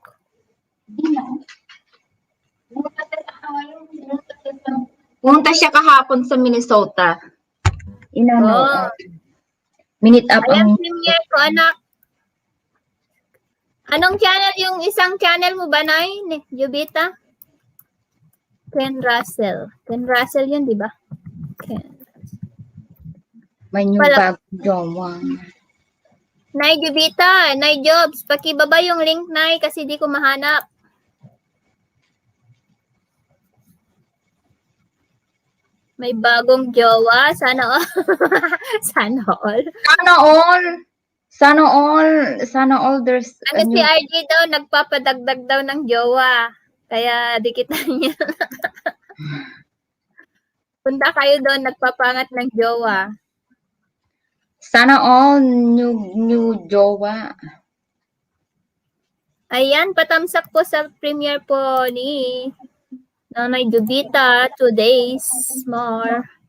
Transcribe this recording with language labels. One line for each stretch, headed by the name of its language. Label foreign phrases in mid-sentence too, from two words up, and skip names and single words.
Filipino: Hindi na. Pumunta siya kahapon sa Minnesota. Oh. Minute up Alam ang premiere ko, anak. Anong channel yung isang channel mo ba, Nay? Jubita? Ken Russell. Ken Russell yun, di ba? Ken. may new bagong jowa. Nay Jubita, Nay Jobs, pakibaba yung link, Nay, kasi di ko mahanap. May bagong jowa. Sana all. Sana all. Sana all. Sana all. Sana all there's Ano si RJ daw, nagpapadagdag daw ng jowa. Kaya dikitan niya. Punta kayo doon, nagpapangat ng jowa. Sana all new jowa. Ayan, patamsak po sa premiere po ni Nanay Jubita, 2 days more.